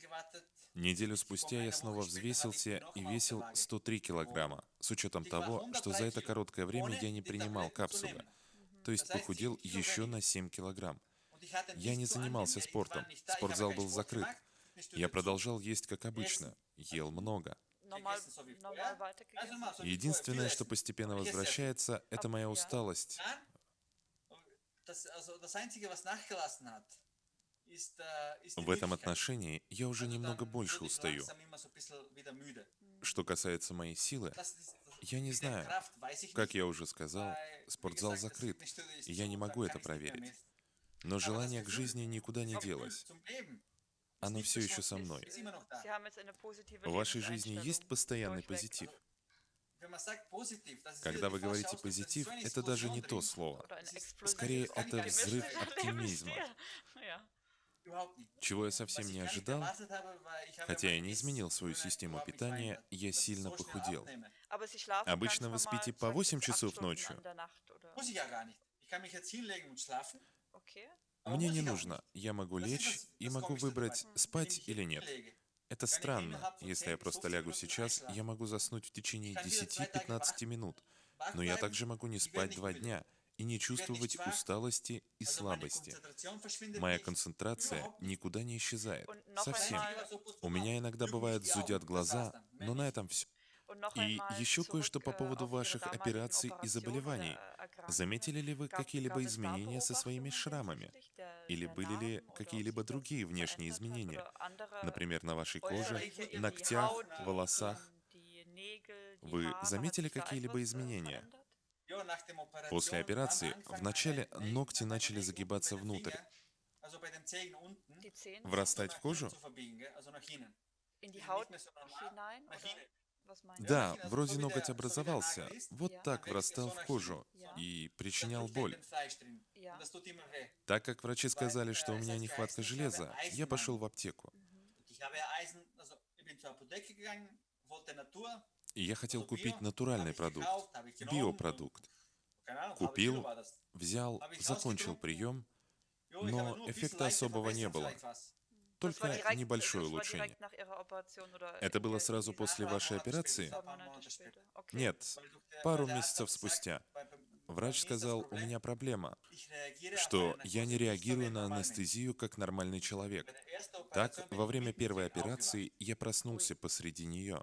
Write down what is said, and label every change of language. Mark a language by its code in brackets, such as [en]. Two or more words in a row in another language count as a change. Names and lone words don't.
[ru] Неделю спустя я снова взвесился и весил 103 килограмма, с учетом того, что за это короткое время я не принимал капсулы, то есть похудел еще на 7 килограмм. Я не занимался спортом, спортзал был закрыт. Я продолжал есть как обычно, ел много. [de] Normal, normal weitergegessen? [ru] Единственное, что постепенно возвращается, это моя усталость. В этом отношении я уже немного больше устаю. Что касается моей силы, я не знаю. Как я уже сказал, спортзал закрыт, и я не могу это проверить. Но желание к жизни никуда не делось. Оно все еще со мной. [de] Sie haben jetzt eine positive [ru] В вашей жизни есть [de] Lebenseinstellung [ru] постоянный [de] durchweg. [ru] позитив? Когда вы говорите «позитив», это даже не то слово. [de] Oder ein [ru] Скорее, [de] explosives, [ru] это взрыв [de] optimistischer [ru] оптимизма. [de] Lebensstil. Ja. [ru] Чего я совсем не ожидал, хотя я не изменил свою систему питания, я сильно похудел. [de] Aber Sie schlafen ganz [ru] Обычно вы спите [de] normal [ru] по 6 8 [de] bis 8 [ru] часов [de] Stunden [ru] ночью. [de] an der Nacht, oder? Okay. [ru] Мне не нужно. Я могу лечь и могу выбрать, спать или нет. Это странно. Если я просто лягу сейчас, я могу заснуть в течение 10-15 минут. Но я также могу не спать 2 дня и не чувствовать усталости и слабости. Моя концентрация никуда не исчезает. [de] Und noch [ru] Совсем. [de] einmal, [ru] У меня иногда бывает зудят глаза, но на этом все. [de] und noch [ru] И [de] einmal [ru] еще кое-что [de] zurück [ru] по поводу [de] auf Ihre [ru] ваших [de] damaligen [ru] операций и [de] Operationen [ru] заболеваний. [de] oder Erkrankungen. [ru] Заметили ли вы [de] Gab [ru] какие-либо [de] es da [ru] изменения со своими [de] Beobachtungen [ru] шрамами? [de] hinsichtlich [ru] Или [de] der [ru] были ли [de] Narben oder ob [ru] какие-либо [de] sich das [ru] другие внешние [de] verändert hat [ru] изменения? [de] oder andere [ru] Например, на вашей коже, [de] äußerliche, eben die [ru] ногтях, [de] Haut, [ru] волосах. [de] die Nägel, die [ru] Вы [de] Haare, hat [ru] заметили [de] sich da [ru] какие-либо [de] etwas [ru] изменения? [de] verändert? [ru] После операции вначале ногти начали загибаться внутрь, [de] Die Zehen [ru] врастать в кожу. [de] in die Haut hinein oder was meinen Sie? [ru] Да, вроде ноготь образовался, вот [de] Ja. [ru] так врастал в кожу [de] Ja. [ru] и причинял боль. [de] Ja. [ru] Так как врачи сказали, что у меня нехватка железа, я пошел в аптеку. И я хотел купить натуральный продукт, биопродукт. Купил, взял, закончил прием, но эффекта особого не было. [de] Das war [ru] Только [de] direkt, [ru] небольшое [de] das war [ru] улучшение. [de] direkt nach Ihrer Operation oder [ru] Это было [de] ihr- [ru] сразу [de] ihr- [ru] после вашей операции? [de] 2 Monate später. Okay. [ru] Нет, пару месяцев спустя. Врач сказал, у меня проблема, что я не реагирую на анестезию как нормальный человек. Так, во время первой операции я проснулся посреди нее.